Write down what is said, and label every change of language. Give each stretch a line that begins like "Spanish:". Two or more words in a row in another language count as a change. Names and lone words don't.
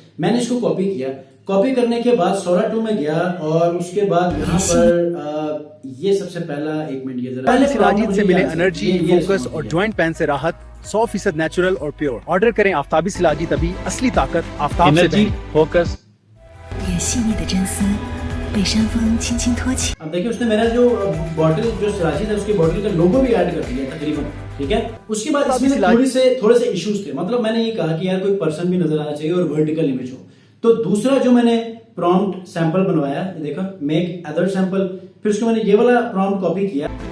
Hindi: मैंने इसको कॉपी किया। कॉपी करने के बाद Sora 2 में गया और उसके बाद यहाँ पर ये सबसे पहला, एक मिनट, ये जरा पहले शिलाजीत से मिले एनर्जी, फोकस और
English: joint pain
Hindi: से राहत, 100% नेचुरल और प्योर। ऑर्डर करें आफ्ताबी शिलाजीत अभी, असली ताकत आफ्ताब से एनर्जी, बहरी। फोकस।
Chinese: 也细腻的真丝被山风轻轻托起。
Hindi: अब देखिए उसने मेरा जो बॉटल जो शिलाजीत है उसकी बॉटल का लोगो भी ऐड कर दिया तकरीबन, ठीक है। उसके बाद इसमें थोड़े से इश्यूज थे। मतलब मैंने ये कहा कि यार कोई पर्सन भी नजर आना चाहिए और
English: vertical image
Hindi: हो। तो दूसरा जो मैंने
English: prompt sample
Hindi: बनवाया, देखो
English: make other sample,
Hindi: फिर उसको मैंने ये वाला
English: prompt copy
Hindi: किया।